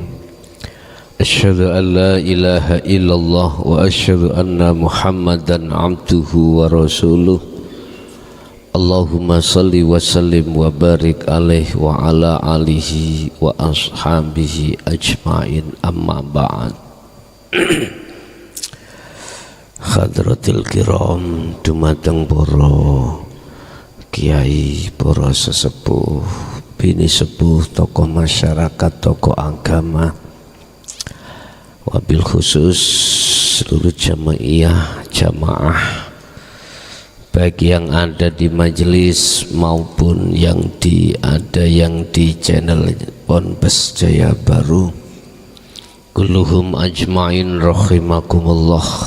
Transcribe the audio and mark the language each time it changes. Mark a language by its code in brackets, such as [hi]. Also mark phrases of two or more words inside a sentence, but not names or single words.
[ar] أشهد أن لا إله إلا الله وأشهد أن محمدا عبده ورسوله. اللهم صل وسلم وبارك عليه وعلى آله وأصحابه أجمعين، أما بعد. حضرات الكرام, [jv] dumateng para kiai, para sesepuh, bini sepuh, [id] tokoh masyarakat, tokoh agama, [ar] وبالخصوص [id] seluruh jamaah baik yang ada di majelis maupun yang ada di channel Ponpes Jaya Baru, [ar] كلهم أجمعين رحمكم الله.